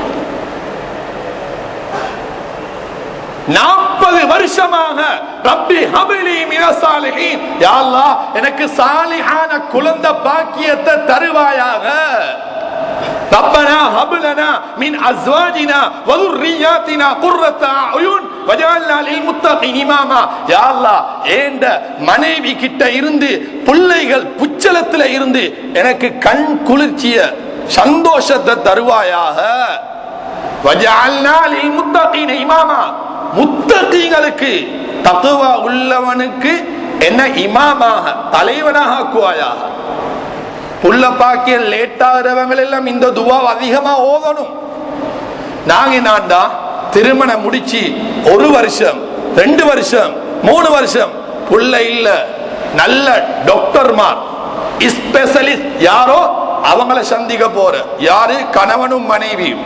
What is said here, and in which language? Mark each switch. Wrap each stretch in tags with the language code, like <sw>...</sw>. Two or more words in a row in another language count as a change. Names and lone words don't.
<ta>40 வருஷமாக</ta> <ar>رب هب لي من الصالحين, يا الله</ar> <ta>எனக்கு சாலிஹான குழந்தை பாக்கியத்தை தருவாயாக.</ta> <ar>ربنا هب لنا من أزواجنا و ذُرِّيَّاتِنَا قُرَّةَ أَعْيُنٍ وَاجْعَلْنَا لِلْمُتَّقِينَ إِمَامًا. يا الله</ar> <ta>ஏண்ட மனைவி கிட்ட இருந்து பிள்ளைகள் புச்சலத்துல இருந்து எனக்கு கண் குளிர்ச்சிய சந்தோஷத்தை தருவாயாக.</ta> <ar>وَاجْعَلْنَا لِلْمُتَّقِينَ إِمَامًا,</ar> <ta>முத்தகீங்களுக்கு தக்வா உள்ளவனுக்கு என்ன இமாமாக தலைவனாக ஆக்குவாயாக. புள்ள பாக்கிய லேட் ஆகிறவங்க எல்லாம் இந்த துவா அதிகமா ஓதணும். நாங்க நான்டா திருமணம் முடிச்சு 1 வருஷம் 2 வருஷம் 3 வருஷம் புள்ள இல்ல, நல்ல டாக்டர்மார் ஸ்பெஷலிஸ்ட் யாரோ அவங்கள சந்திக்க போற, யாரு கணவனும் மனைவியும்.</ta>